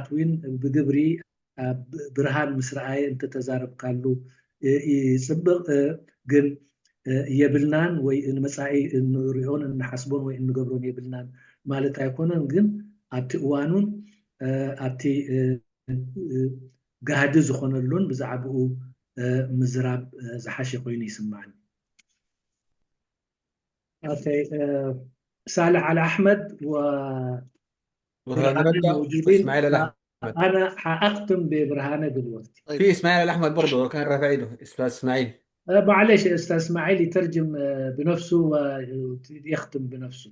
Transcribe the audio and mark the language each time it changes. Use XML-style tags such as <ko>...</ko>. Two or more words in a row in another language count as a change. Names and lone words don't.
<ti>እውን ብግብሪ ብርሃን ምስ ረኣየ እንተተዛረብካሉ ይፅብቕ። ግን የብልናን ወይ ንመፃኢ እንሪኦን እንሓስቦን ወይ እንገብሮን የብልናን ማለት ኣይኮነን። ግን ኣብቲ እዋኑን ኣብቲ ጋህዲ ዝኾነሉን ብዛዕባኡ ምዝራብ ዝሓሸ ኮይኑ ይስማዓኒ። اوكي.</ti> <ar>صالح على احمد برهان رجع اسماعيل الاحمد. انا حاختم ببرهانه دلوقتي. في اسماعيل الاحمد برضه كان رافع ايده استاذ اسماعيل. معلش استاذ اسماعيل يترجم بنفسه ويختم بنفسه.</ar>